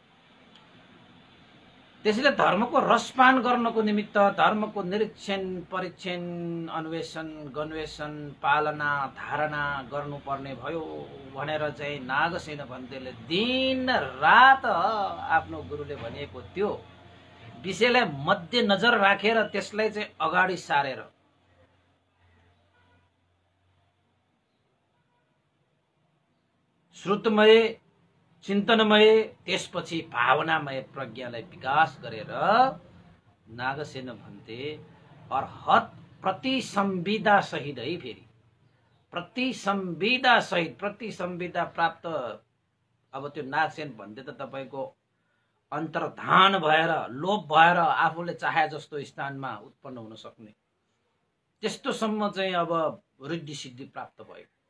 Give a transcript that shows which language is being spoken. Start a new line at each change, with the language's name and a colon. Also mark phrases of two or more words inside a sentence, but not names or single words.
Nepali: त्यसैले धर्मको रस पान गर्नको निमित्त धर्मको निरीक्षण परीक्षण अन्वेषण गन्वेषण पालना धारणा गर्नुपर्ने भयो भनेर चाहिँ नागसेन भन्तेले दिन रात आफ्नो गुरुले भनेको त्यो विषयलाई मध्यनजर राखेर त्यसलाई चाहिँ अगाडि सारेर श्रुतमय चिन्तनमय त्यसपछि भावनामय प्रज्ञालाई विकास गरेर नागसेन भन्ते अर्हत प्रति संविदा सहित है, फेरि प्रति संविदा सहित प्रति संविदा प्राप्त। अब त्यो नागसेन भन्ते त तपाईको अन्तर्धान भएर लोभ भएर आफूले चाहे जस्तो स्थानमा उत्पन्न हुन सक्ने त्यस्तोसम्म चाहिँ अब रिद्धि सिद्धि प्राप्त भयो।